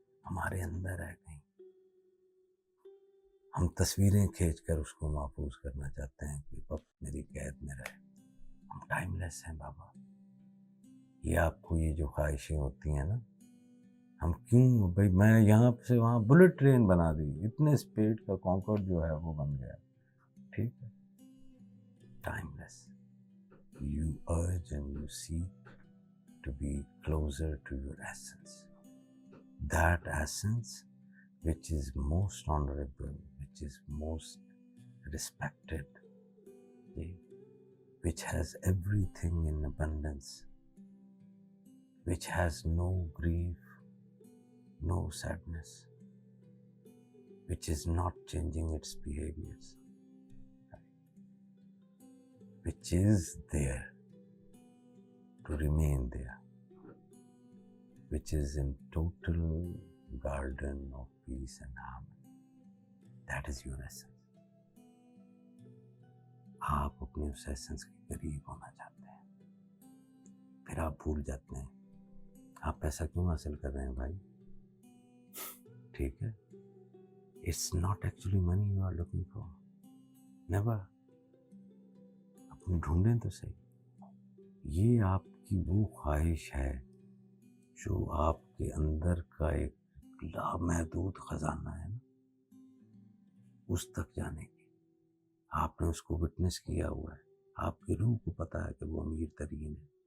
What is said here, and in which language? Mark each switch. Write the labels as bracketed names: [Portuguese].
[Urdu] ہمارے اندر ہے کہیں ہم تصویریں کھینچ کر اس کو محفوظ کرنا چاہتے ہیں کہ وقت میری قید میں رہے. ہم ٹائم لیس ہیں بابا. یہ آپ کو یہ جو خواہشیں ہوتی ہیں نا، ہم کیوں بھائی میں یہاں سے وہاں بلٹ ٹرین بنا دی، اتنے اسپیڈ کا کانکورڈ جو ہے وہ بن گیا. ٹھیک ہے. Time less. [English] You urge and you seek to be closer to your essence. That essence which is most honorable, which is most respected, which has everything in abundance, which has no grief, no sadness, which is not changing its behaviors, which is there to remain there, which is in total garden of peace and harmony. That is your essence. [Urdu] آپ اپنے اس essence کے قریب ہونا چاہتے ہیں، پھر آپ بھول جاتے ہیں آپ پیسہ کیوں حاصل کر رہے ہیں بھائی. ٹھیک ہے. [English] It's not actually money you are looking for. Never. [Urdu] ڈھونڈیں تو صحیح. یہ آپ کی وہ خواہش ہے جو آپ کے اندر کا ایک لامحدود خزانہ ہے نا، اس تک جانے کی. آپ نے اس کو وٹنس کیا ہوا ہے. آپ کی روح کو پتا ہے کہ وہ امیر ترین ہے.